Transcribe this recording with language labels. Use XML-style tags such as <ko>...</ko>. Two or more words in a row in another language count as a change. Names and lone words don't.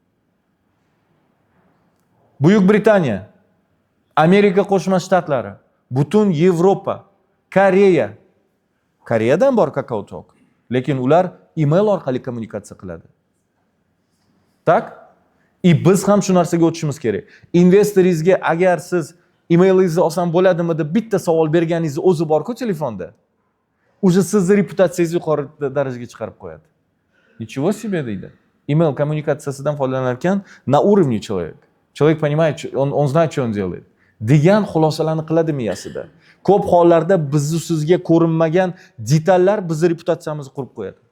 <uz>Buyuk Britaniya, Amerika Qo'shma Shtatlari, butun Yevropa, Koreyadan bor KakaoTalk, lekin ular email orqali kommunikatsiya qiladi. Tak? Biz ham shu narsaga o'tishimiz kerak. Investoringizga agar siz emailingizni olsam bo'ladimi deb bitta savol berganingiz o'zi bor-ku telefonda. Уже sizni reputatsiyangizni yuqori darajaga chiqarib qo'yadi.</uz> <ru>Ничего себе</ru> <uz>deydi. Email kommunikatsiyasidan foydalanar ekan,</uz> <ru>на уровне человек. Человек понимает, он знает, что он делает.</ru> <uz>Degan xulosalarni qiladi miyasida. Ko'p hollarda bizni sizga ko'rinmagan detallar bizni reputatsiyamizni qurib qo'yadi.</uz>